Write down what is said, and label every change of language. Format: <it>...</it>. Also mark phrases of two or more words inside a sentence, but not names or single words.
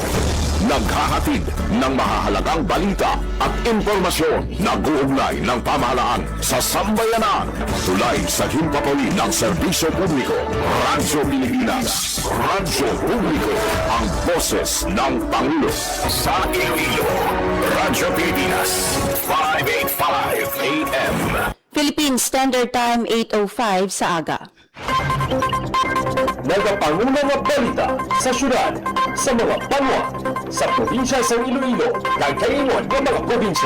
<tl>Naghahatid ng mahahalagang balita at impormasyon na guugnay ng pamahalaan sa sambayanan. Tulay sa himpapawid ng serbisyo publiko. Radyo Pilipinas. Radyo Publiko. Ang boses ng Pangulo. Sa Iloilo. Radyo Pilipinas. 585 AM.</tl> <hil>Philippine Standard Time 8:05 sa aga. Nagapanguna nga balita sa syudad, sa mga banwa, sa probinsya sa Iloilo, nagkaingon ng mga probinsya.</hil>